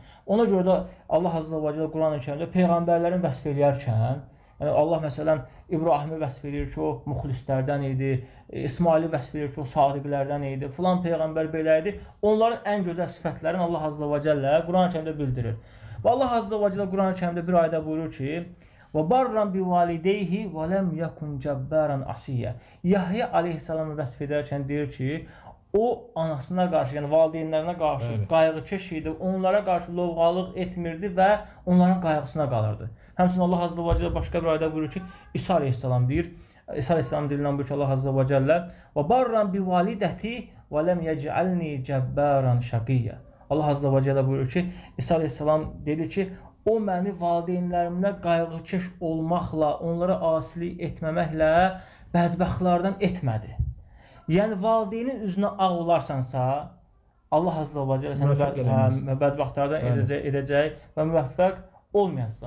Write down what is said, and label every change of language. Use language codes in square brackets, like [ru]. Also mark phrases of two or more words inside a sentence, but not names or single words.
[az] Ona görə də Allah Azza və Cəllə Quran-ı Kərimdə peyğəmbərlərin vəsf eləyərkən, yəni Allah məsələn İbrahimi vəsf edir ki, o müxlislərdən idi, İsmaili vəsf edir ki, o sadiqlərdən idi, filan peyğəmbər belə idi. Onların ən gözəl sifətlərini Allah Azza və Cəllə Quran-ı Kərimdə bildirir. Və Allah Azza və Cəllə Quran-ı Kərimdə bir ayədə buyurur ki, [ar] وَبَرًّا بِوَالِدَيْهِ وَلَمْ يَكُنْ جَبَّارًا عَصِيًّا [az] Yahya aleyhissalamı vəsf edərkən deyir ki, o anasına qarşı, yəni valideynlərinə qarşı qayğıkeş idi, onlara qarşı lovğalıq etmirdi və onların qayğısına qalırdı. Həmçinin Allah Azza və Cəllə başqa bir ayədə buyurur ki, İsa aleyhissalam deyir, İsa aleyhissalam dilindən buyurur ki, Allah Azza və Cəllə [ar] وَبَرًّا بِوَالِدَتِي وَلَمْ يَجْعَلْنِي جَبَّارًا شَقِيًّا [az] Allah Azza və Cəllə buyurur ki, İsa aleyhissalam dedi ki, o məni valideynlərimlə qayğıkeş olmaqla, onlara asilik etməməklə bədbəxtlərdən etmədi. Yəni, valideynin üzünə ağ olarsansa, Allah Azza və Cəllə səni bədbəxtlərdən edəcək və müvəffəq olmayasan.